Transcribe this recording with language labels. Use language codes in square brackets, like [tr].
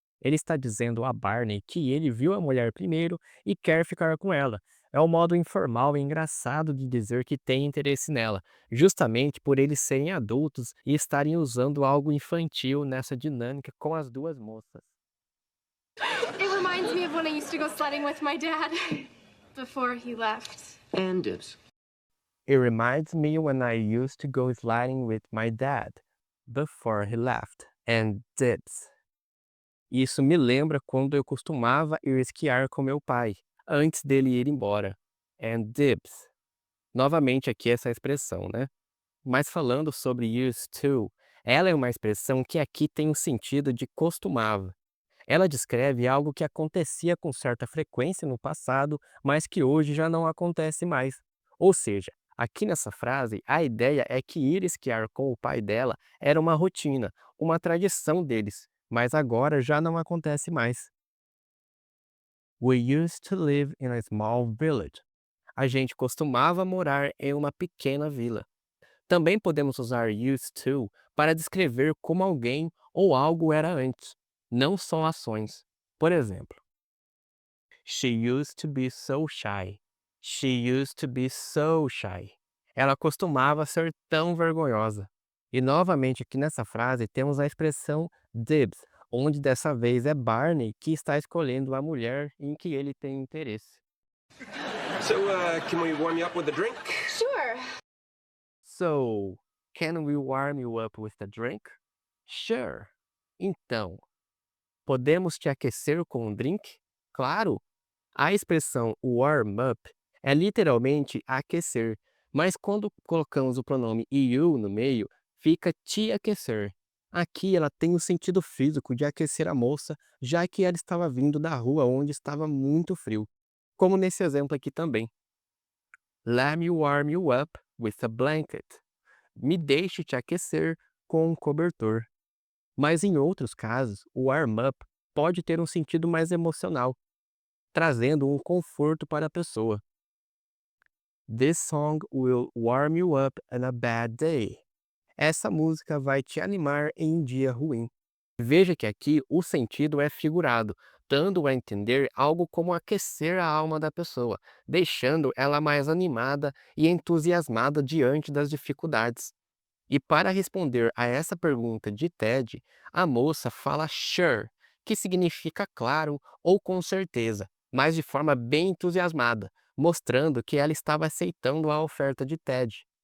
[pt] Ele está dizendo a Barney que ele viu a mulher primeiro e quer ficar com ela. É um modo informal e engraçado de dizer que tem interesse nela, justamente por eles serem adultos e estarem usando algo infantil nessa dinâmica com as duas moças. [en] It reminds me of when I used to go sledding with my dad before he left. And dibs. It reminds me when I used to go sliding with my dad before he left. And dibs. [pt] Isso me lembra quando eu costumava ir esquiar com meu pai, antes dele ir embora. [en] And dibs. [pt] Novamente aqui essa expressão, né? Mas falando sobre used to, ela é uma expressão que aqui tem o sentido de costumava. Ela descreve algo que acontecia com certa frequência no passado, mas que hoje já não acontece mais. Ou seja, aqui nessa frase, a ideia é que ir esquiar com o pai dela era uma rotina, uma tradição deles, mas agora já não acontece mais. [en] We used to live in a small village. [pt] A gente costumava morar em uma pequena vila. Também podemos usar used to para descrever como alguém ou algo era antes, não só ações. Por exemplo, [en] she used to be so shy. She used to be so shy. [pt] Ela costumava ser tão vergonhosa. E novamente aqui nessa frase temos a expressão dibs, onde dessa vez é Barney que está escolhendo a mulher em que ele tem interesse. [en] So, can we warm you up with a drink? Sure. So, can we warm you up with a drink? Sure. [pt] Então, podemos te aquecer com um drink? Claro! A expressão warm up é literalmente aquecer, mas quando colocamos o pronome you no meio, fica te aquecer. Aqui ela tem o sentido físico de aquecer a moça, já que ela estava vindo da rua onde estava muito frio, como nesse exemplo aqui também. [en] Let me warm you up with a blanket. [pt] Me deixe te aquecer com um cobertor. Mas em outros casos, o warm up pode ter um sentido mais emocional, trazendo um conforto para a pessoa. [en] This song will warm you up on a bad day. [pt] Essa música vai te animar em um dia ruim. Veja que aqui o sentido é figurado, dando a entender algo como aquecer a alma da pessoa, deixando ela mais animada e entusiasmada diante das dificuldades. E para responder a essa pergunta de Ted, a moça fala sure, que significa claro ou com certeza, mas de forma bem entusiasmada, mostrando que ela estava aceitando a oferta de Ted.